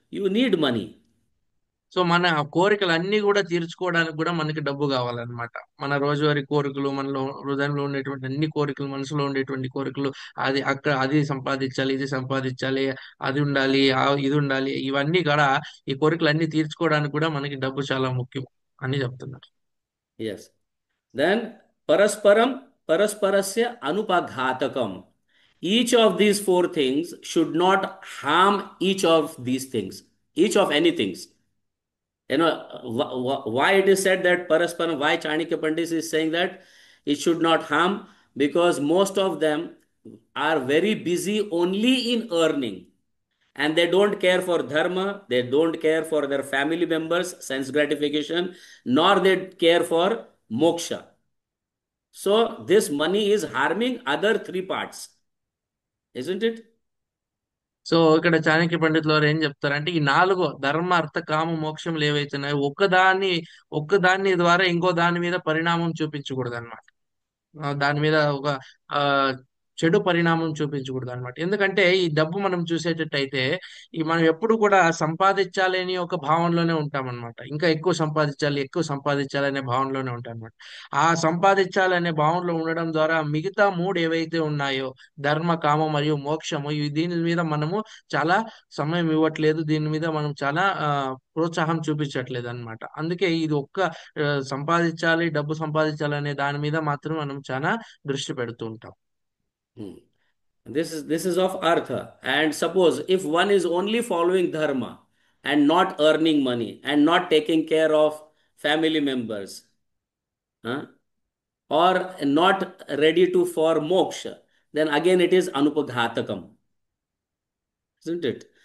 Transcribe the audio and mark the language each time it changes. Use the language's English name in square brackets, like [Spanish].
[English] You need money. [Telugu] So మన కోరికలు అన్ని కూడా తీర్చుకోవడానికి కూడా మనకి డబ్బు కావాలన్నమాట. మన రోజువారీ కోరికలు, మనలో హృదయంలో ఉండేటువంటి అన్ని కోరికలు, మనసులో ఉండేటువంటి కోరికలు, అది సంపాదించాలి, ఇది సంపాదించాలి, అది ఉండాలి, ఇది ఉండాలి, ఇవన్నీ కూడా ఈ కోరికలు అన్ని తీర్చుకోవడానికి కూడా మనకి డబ్బు చాలా ముఖ్యం అని చెప్తున్నారు. [English] Yes. Then [Sanskrit] Parasparam parasparasya anupaghatakam. [English] Each of these four things should not harm each of these things, each of any things. Why it is said that parasparam, why Chanakya Pandit is saying that it should not harm? Because most of them are very busy only in earning, and they don't care for dharma, they don't care for their family members, sense gratification, nor they care for moksha. So this money is harming other three parts, isn't it? [Telugu] So ఇక్కడ చాణక్య పండితులు వారు ఏం చెప్తారంటే ఈ నాలుగు ధర్మ అర్థ కామ మోక్షములు ఏవైతున్నాయో ఒక్కదాన్ని ద్వారా ఇంకో దాని మీద పరిణామం చూపించకూడదు అనమాట. దాని మీద ఒక ఆ చెడు పరిణామం చూపించకూడదు అనమాట. ఎందుకంటే ఈ డబ్బు మనం చూసేటట్టయితే ఈ మనం ఎప్పుడు కూడా సంపాదించాలి అని ఒక భావనలోనే ఉంటాం అనమాట. ఇంకా ఎక్కువ సంపాదించాలి అనే భావనలోనే ఉంటాం అనమాట. ఆ సంపాదించాలి అనే భావనలో ఉండడం ద్వారా మిగతా మూడు ఏవైతే ఉన్నాయో ధర్మ కామ మరియు మోక్షము దీని మీద మనము చాలా సమయం ఇవ్వట్లేదు. దీని మీద మనం చాలా ప్రోత్సాహం చూపించట్లేదు అన్నమాట. అందుకే ఇది సంపాదించాలి, డబ్బు సంపాదించాలి అనే దాని మీద మాత్రం మనం చాలా దృష్టి పెడుతూ ఉంటాం. [English] This is of artha. And suppose if one is only following dharma and not earning money and not taking care of family members, huh, or not ready to for moksha, then again it is anupaghatakam, isn't it?